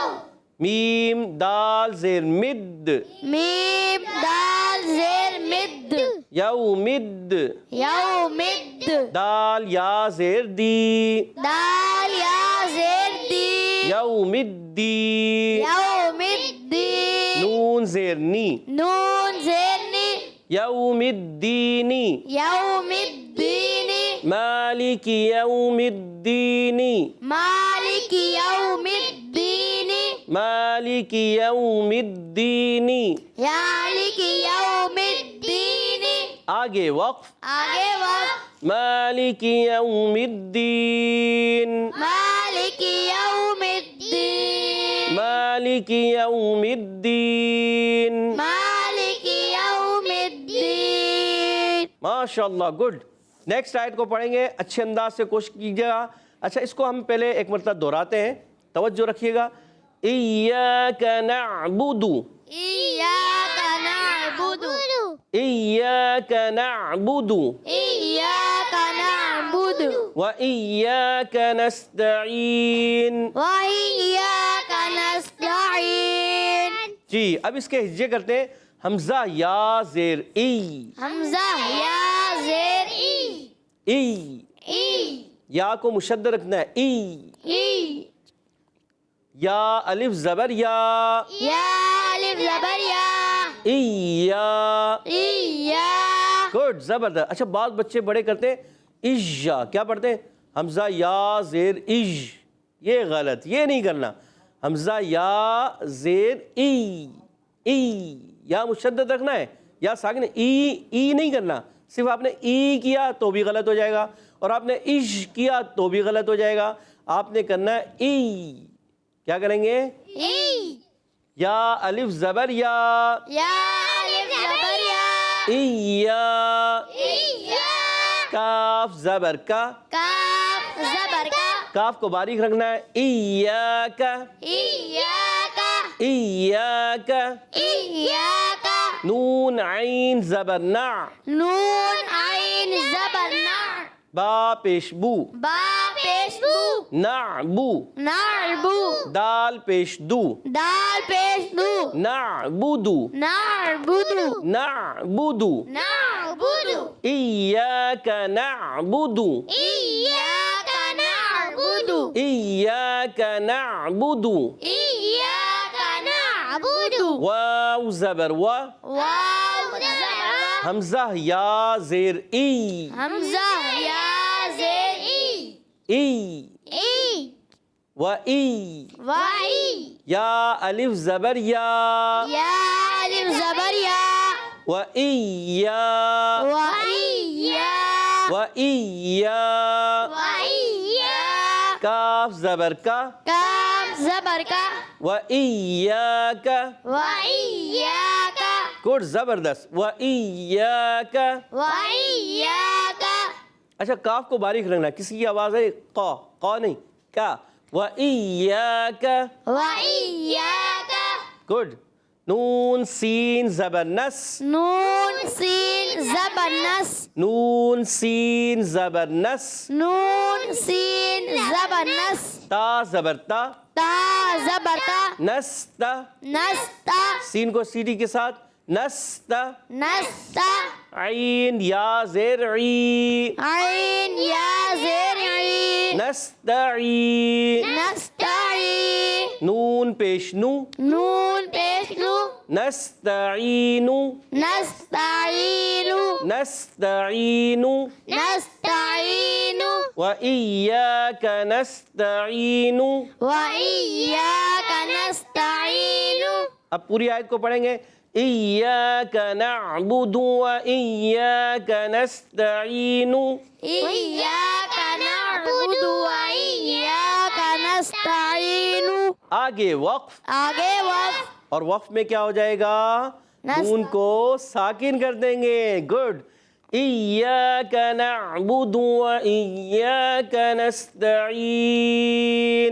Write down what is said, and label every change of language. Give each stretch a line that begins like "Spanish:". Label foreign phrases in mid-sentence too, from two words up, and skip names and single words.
Urdu: میم دال زیر مد، میم دال زیر مد، یو مد. یو مد. دال یا زیر دی، دال یا زیر دی، یو مدی. یو مد دی. نون زیر نی، نون زیر نی،
Arabic: یوم الدینی، یوم الدین، مالک یوم الدینی، مالک یوم الدین، مالک یوم الدینی. مالک یوم الدین.
Urdu: آگے وقف. آگے وقت.
Arabic: مالک یوم الدین، مالک یوم الدین، مالک یوم الدین. مالک یوم الدین.
Urdu: ماشاء اللہ، گڈ. نیکسٹ آیت کو پڑھیں گے، اچھے انداز سے کوشش کیجیے گا. اچھا، اس کو ہم پہلے ایک مرتبہ دہراتے ہیں، توجہ رکھیے گا.
Arabic: ایاک نعبد، ایاک نعبد، ایاک نعبد ایاک نعبد، وإیاک نستعین. وإیاک نستعین.
Urdu: جی، اب اس کے ہجے کرتے ہیں. حمزہ یا زیر ای، حمزہ یا زیر ای، ای. ای، یا کو مشدد رکھنا ہے، ای. ای. یا الف زبر یا، یا الف زبر یا، ایا. ایا. گڈ، زبردست. اچھا، بعض بچے بڑے کرتے ہیں اجا، کیا پڑھتے ہیں؟ حمزہ یا زیر اج. یہ غلط، یہ نہیں کرنا. حمزہ یا زیر ای، ای. یا مشدد رکھنا ہے، یا ساکن ای نہیں کرنا. صرف آپ نے ای کیا تو بھی غلط ہو جائے گا، اور آپ نے اج کیا تو بھی غلط ہو جائے گا. آپ نے کرنا ہے ای. کیا کریں گے؟ ای. یا الف زبر یا، یا الف زبر یا، ایا. ایا. کاف زبر کا، کاف زبر کا، کاف کو باریک رکھنا ہے. ایاک، ایاک، ایاک. ایاک. نون عین زبر نع، نون عین زبر نع، با پیش بو، با پیش دو
Arabic: نعبو نعبو
Urdu: دال پیش دو دال پیش دو
Arabic: نعبدو نعبدو نعبدو نعبدو إياك نعبد إياك نعبد إياك نعبد إياك نعبد
Urdu: واو زبر و واو زبر حمزہ یا زیر ای حمزہ یا زیر ای ای
Arabic: و ای وائی
Urdu: یا الف زبر یا یا الف زبر یا
Arabic: و ایا وإيا و ایا وإيا
Urdu: کاف زبر کا کاف زبر کا
Arabic: و ایاک وإياك
Urdu: گڈ زبردست
Arabic: و ایاک وإياك
Urdu: اچھا کاف کو باریک رکھنا کسی کی آواز ہے قا نہیں کا
Arabic: و ایاک وإياك
Urdu: گڈ نون سین زبر نس نون سین زبر نس نون سین زبر نس نون سین زبر نس تا زبر تا تا زبر تا
Arabic: نستا نستا
Urdu: سین کو سیٹی کے ساتھ نستا
Arabic: نستا
Urdu: عین یا زیر عی عین یا زیر عین
Arabic: نستعین نستعین
Urdu: نون پیش نو نون پیش نو
Arabic: نستعین نستعین نستعین نستعین وإياك نستعین وإياك نستعین
Urdu: اب پوری آیت کو پڑھیں گے
Arabic: إياك نعبد وإياك نستعين إياك نعبد وإياك نستعين
Urdu: آگے وقف آگے وقف اور وقف میں کیا ہو جائے گا نون کو ساکن کر دیں گے گڈ
Arabic: إياك نعبد وإياك نستعين